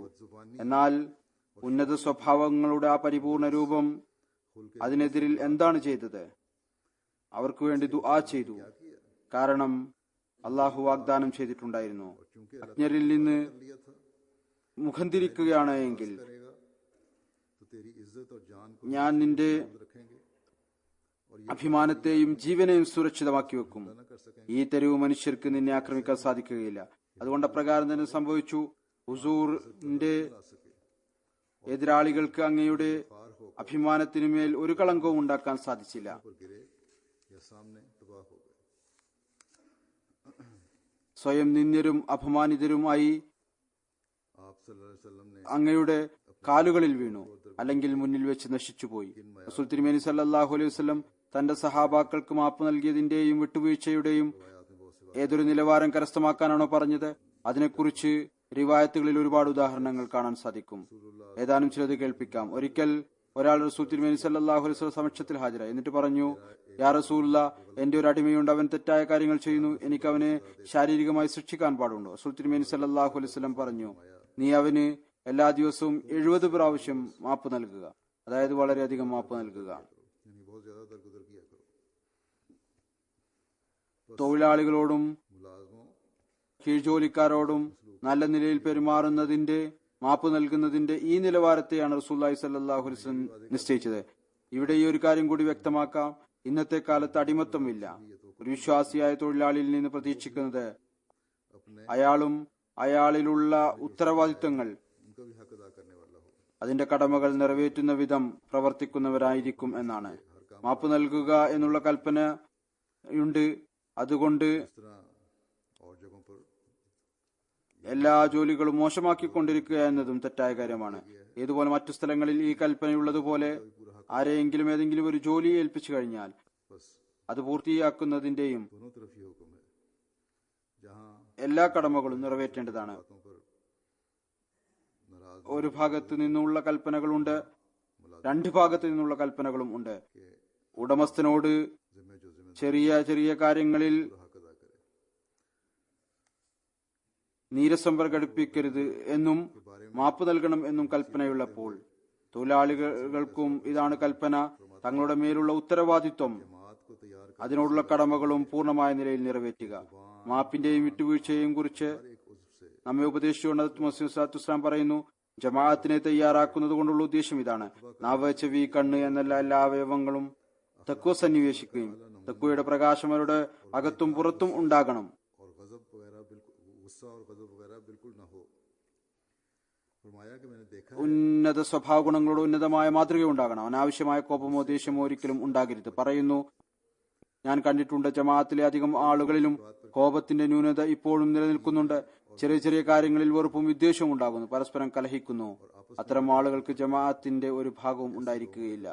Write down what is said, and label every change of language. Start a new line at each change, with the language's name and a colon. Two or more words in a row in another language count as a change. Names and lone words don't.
Malayalam: എന്നാൽ ഉന്നത സ്വഭാവങ്ങളുടെ ആ പരിപൂർണ രൂപം അതിനെതിരിൽ എന്താണ് ചെയ്തത്? അവർക്ക് വേണ്ടി ദുആ ചെയ്തു. കാരണം അള്ളാഹു വാഗ്ദാനം ചെയ്തിട്ടുണ്ടായിരുന്നു, അജ്ഞരിൽ നിന്ന് മുഖം തിരിക്കുകയാണ് എങ്കിൽ
Urdu: کرے گا تو تیری عزت اور جان کو
Malayalam: ഞാൻ നിന്റെ
Urdu: रखेंगे
Malayalam: അഭിമാനത്തെയും ജീവനെയും സുരക്ഷിതമാക്കി വെക്കും.
Urdu: نہ کر سکیں گے.
Malayalam: ഈ തെരുവ് മനുഷ്യർക്ക് നിന്നെ ആക്രമിക്കാൻ സാധിക്കുകയില്ല. അതുകൊണ്ട് അപ്രകാരം തന്നെ സംഭവിച്ചു. ഹുസൂറിന്റെ എതിരാളികൾക്ക് അങ്ങയുടെ അഭിമാനത്തിനുമേൽ ഒരു കളങ്കവും ഉണ്ടാക്കാൻ സാധിച്ചില്ല.
Urdu: پر گرے یا سامنے تباہ ہو گئے.
Malayalam: സ്വയം നിന്ദ്യരും അപമാനിതരുമായി
Urdu: आप
Arabic: صلى الله عليه وسلم
Urdu: ने
Malayalam: അങ്ങയുടെ കാലുകളിൽ വീണു, അല്ലെങ്കിൽ മുന്നിൽ വെച്ച് നശിച്ചുപോയി. റസൂൽ തിരുമേനി
Arabic: صلى الله عليه وسلم
Malayalam: തന്റെ സഹാബാക്കൾക്ക് മാപ്പ് നൽകിയതിന്റെയും വിട്ടുവീഴ്ചയുടെയും ഏതൊരു നിലവാരം കരസ്ഥമാക്കാനാണോ പറഞ്ഞത്, അതിനെക്കുറിച്ച് റിവായത്തുകളിൽ ഒരുപാട് ഉദാഹരണങ്ങൾ കാണാൻ സാധിക്കും. ഏതാനും ചിലത് കേൾപ്പിക്കാം. ഒരിക്കൽ ഒരാൾ റസൂൽ തിരുമേനി
Arabic: صلى الله عليه وسلم
Malayalam: സമക്ഷത്തിൽ ഹാജരായി. എന്നിട്ട് പറഞ്ഞു,
Arabic: يا رسول الله,
Malayalam: എന്റെ ഒരു അടിമയുണ്ട്, അവൻ തെറ്റായ കാര്യങ്ങൾ ചെയ്യുന്നു, എനിക്ക് അവനെ ശാരീരികമായി ശിക്ഷിക്കാൻ പാടുണ്ടോ? റസൂൽ തിരുമേനി
Arabic: صلى الله عليه وسلم
Malayalam: പറഞ്ഞു, നീ അവന് എല്ലാ ദിവസവും 70 പ്രാവശ്യം മാപ്പ് നൽകുക, അതായത് വളരെയധികം മാപ്പ് നൽകുക.
Urdu: یعنی بہت زیادہ درگزر کیا کرو.
Malayalam: തൊഴിലാളികളോടും
Urdu: मुलाजमों
Malayalam: കീഴ്ജോലിക്കാരോടും നല്ല നിലയിൽ പെരുമാറുന്നതിന്റെ മാപ്പ് നൽകുന്നതിന്റെ ഈ നിലവാരത്തെയാണ്
Arabic: رسول الله صلى الله عليه وسلم
Malayalam: നിശ്ചയിച്ചത്. ഇവിടെ ഈ ഒരു കാര്യം കൂടി വ്യക്തമാക്കാം. ഇന്നത്തെ കാലത്ത് അടിമത്തമില്ല. ഒരു വിശ്വാസിയായ തൊഴിലാളിയിൽ നിന്ന് പ്രതീക്ഷിക്കുന്നത് അയാളും അയാളിലുള്ള ഉത്തരവാദിത്തങ്ങൾ,
Urdu: ان کا بھی حق ادا کرنے والا ہو.
Malayalam: അതിന്റെ കടമകൾ നിറവേറ്റുന്ന വിധം പ്രവർത്തിക്കുന്നവരായിരിക്കും എന്നാണ്. മാപ്പ് നൽകുക എന്നുള്ള കൽപ്പനയുണ്ട്. അതുകൊണ്ട്
Urdu: اس طرح اور جگہوں پر
Malayalam: എല്ലാ ജോലികളും മോശമാക്കിക്കൊണ്ടിരിക്കുക എന്നതും തെറ്റായ കാര്യമാണ്. ഏതുപോലെ മറ്റു സ്ഥലങ്ങളിൽ ഈ കൽപ്പനയുള്ളതുപോലെ ആരെയെങ്കിലും ഏതെങ്കിലും ഒരു ജോലി ഏൽപ്പിച്ചു കഴിഞ്ഞാൽ
Urdu: बस
Malayalam: അത് പൂർത്തിയാക്കുന്നതിന്റെയും
Urdu: دونوں طرف ہی حکم ہے۔ جہاں
Malayalam: എല്ലാ കടമകളും നിറവേറ്റേണ്ടതാണ്.
Urdu: باتوں پر ناراض
Malayalam: ഒരു ഭാഗത്ത് നിന്നുള്ള കൽപ്പനകളുണ്ട്, രണ്ട് ഭാഗത്ത് നിന്നുള്ള കൽപ്പനകളും ഉണ്ട്. ഉടമസ്ഥനോട്
Urdu: ذمے جو ذمے
Malayalam: ചെറിയ ചെറിയ കാര്യങ്ങളിൽ
Urdu: حق ادا کرے.
Malayalam: നീരസം പ്രകടിപ്പിക്കരുത് എന്നും മാപ്പ് നൽകണം എന്നും കൽപ്പനയുള്ളപ്പോൾ തൊഴിലാളികൾക്കും ഇതാണ് കൽപ്പന. തങ്ങളുടെ മേലുള്ള ഉത്തരവാദിത്വം,
Urdu: جماعت کو تیار کر
Malayalam: അതിനോടുള്ള കടമകളും പൂർണ്ണമായ നിലയിൽ നിറവേറ്റുക. മാപ്പിന്റെയും വിട്ടുവീഴ്ചയെയും കുറിച്ച്
Urdu: ایک عضو سے
Malayalam: നമ്മെ ഉപദേശിച്ചുകൊണ്ട് ഹദ്റത്ത് മസീഹ്
Arabic: صلى الله عليه وسلم
Malayalam: പറയുന്നു, ജമാഅത്തിനെ തയ്യാറാക്കുന്നത് കൊണ്ടുള്ള ഉദ്ദേശം ഇതാണ്. നാവ്, ചെവി, കണ്ണ് എന്നല്ല എല്ലാ അവയവങ്ങളും തഖ്വ സന്നിവേശിക്കുകയും തഖ്വയുടെ പ്രകാശം അവരുടെ അകത്തും പുറത്തും ഉണ്ടാകണം.
Urdu: اور غضب وغیرہ بالکل غصہ اور غضب وغیرہ بالکل نہ ہو. فرمایا کہ میں نے دیکھا ہے
Malayalam: ഉന്നത സ്വഭാവ ഗുണങ്ങളോട് ഉന്നതമായ മാതൃക ഉണ്ടാകണം. അനാവശ്യമായ കോപമോ ദേഷ്യമോ ഒരിക്കലും ഉണ്ടാകരുത്. പറയുന്നു, ഞാൻ കണ്ടിട്ടുണ്ട് ജമാഅത്തിലെ അധികം ആളുകളിലും കോപത്തിന്റെ ന്യൂനത ഇപ്പോഴും നിലനിൽക്കുന്നുണ്ട്. ചെറിയ ചെറിയ കാര്യങ്ങളിൽ വെറുപ്പും വിദ്വേഷവും ഉണ്ടാകുന്നു, പരസ്പരം കലഹിക്കുന്നു. അത്തരം ആളുകൾക്ക് ജമാഅത്തിന്റെ ഒരു ഭാഗവും ഉണ്ടായിരിക്കുകയില്ല.